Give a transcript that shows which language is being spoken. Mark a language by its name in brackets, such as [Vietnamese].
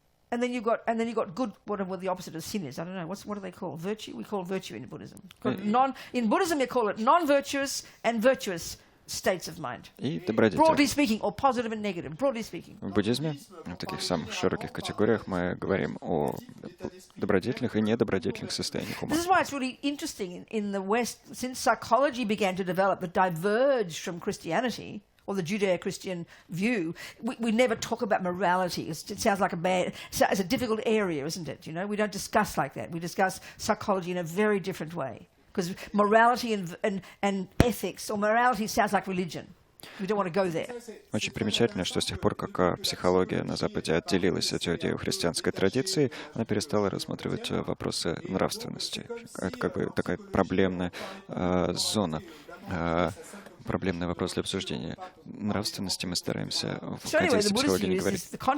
[English] And then you've got good, whatever the opposite of sin is. I don't know. What do they call virtue? We call virtue in Buddhism. In Buddhism, you call it non-virtuous and virtuous states of mind. [Russian] и добродетель. [English] Broadly speaking, or positive and negative. Broadly speaking. [Russian] В буддизме, в таких самых широких категориях, мы говорим о добродетельных и недобродетельных состояниях ума. [English] This is why it's really interesting in the West, since psychology began to develop but diverged from Christianity, or the Judeo-Christian view, we never talk about morality. It sounds like it's a difficult area, isn't it? We don't discuss like that. We discuss psychology in a very different way. Because morality and ethics, or morality sounds like religion. We don't want to go there. [Russian] Очень примечательно, что с тех пор, как психология на Западе отделилась от иудео-христианской традиции, она перестала рассматривать вопросы нравственности. Это как бы такая проблемная зона. Проблемный вопрос для обсуждения. Нравственности мы стараемся в контексте психологии не говорить.